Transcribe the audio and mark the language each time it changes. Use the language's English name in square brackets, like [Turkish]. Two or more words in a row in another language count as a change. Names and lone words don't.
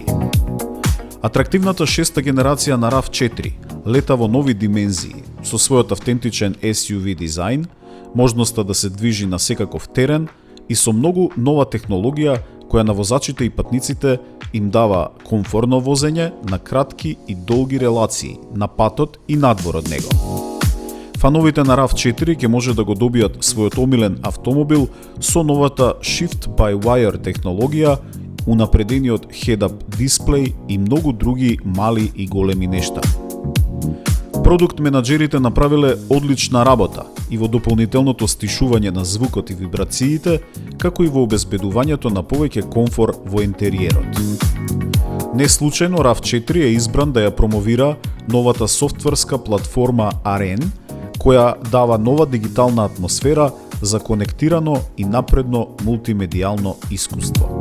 [Macedonian] Атрактивната шеста генерација на RAV4 лета во нови димензии со својот автентичен SUV дизајн, можноста да се движи на секаков терен и со многу нова технологија која на возачите и патниците им дава комфорно возење на кратки и долги релации на патот и надвор од него. Фановите на RAV4 ќе може да го добијат својот омилен автомобил со новата Shift-by-Wire технологија, унапредениот head-up дисплеј и многу други мали и големи нешта. Продукт менаџерите направиле одлична работа и во дополнителното стишување на звукот и вибрациите, како и во обезбедувањето на повеќе комфор во интериерот. Не случајно RAV4 е избран да ја промовира новата софтверска платформа AREN, која дава нова дигитална атмосфера за конектирано и напредно мултимедијално искуство.